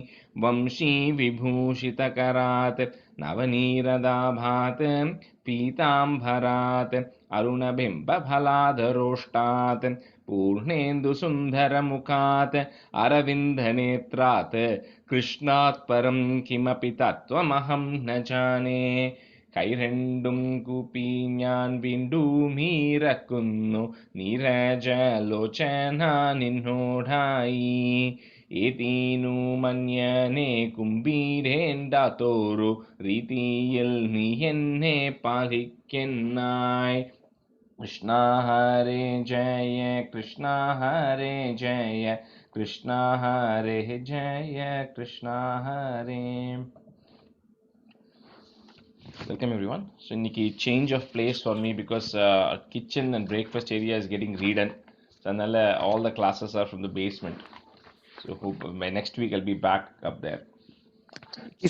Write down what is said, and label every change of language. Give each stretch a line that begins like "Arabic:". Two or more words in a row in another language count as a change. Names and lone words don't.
Sanskrit: वंशीविभूषितकरात् नवनीरदाभात् पीताम्बरात् अरुणबिम्बफलाधरोष्टात् पूर्णेन्दुसुन्दरमुखात् अरविन्दनेत्रात् कृष्णात् परं किमपि तत्त्वमहं न जाने.
Malayalam: കൈരണ്ടും കൂപ്പി ഞാൻ വീണ്ടുമീറക്കുന്നു നീരജലോചന നിന്നോടായി. ഏതീനു മന്യനെ കുംഭീരേണ്ടാത്തോരു രീതിയിൽ നീ എന്നെ പാലിക്കെന്നായി.
Sanskrit: കൃഷ്ണ ഹരേ ജയ കൃഷ്ണ ഹരേ ജയ കൃഷ്ണ ഹരേ ജയ കൃഷ്ണ ഹരേ.
English: Welcome everyone. So Nikki, change of place for me because kitchen and breakfast area is getting redone. So all the classes are from the basement. So hope by next week I'll be back up there. His